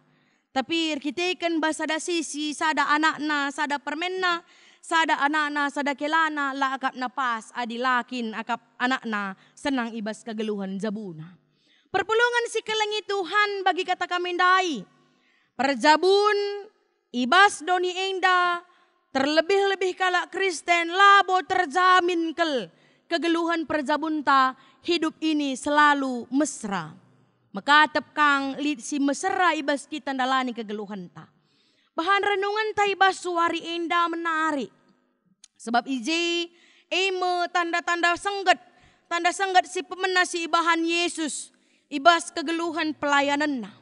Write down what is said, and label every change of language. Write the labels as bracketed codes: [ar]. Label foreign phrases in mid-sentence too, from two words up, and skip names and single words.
[btx] Tapi kita ikan basada sisi, sada anakna, sada permenna, sada anakna, sada kelana, la akap na pas, adi lakin akap anakna, senang ibas kegeluhan jabuna. Perpulungan si kelengi Tuhan bagi kata kami dai. Perjabun, ibas doni enda, terlebih-lebih kalak Kristen, labo terjamin kel. Kegeluhan perjabun ta, [id] hidup ini selalu mesra. [btx] Makatap kang lit si mesra ibas kita dalani kegeluhan ta. Bahan renungan ta ibas suari enda menarik. Sebab ije tanda-tanda senggat si pemena si ibahan Yesus ibas kegeluhan pelayanan na.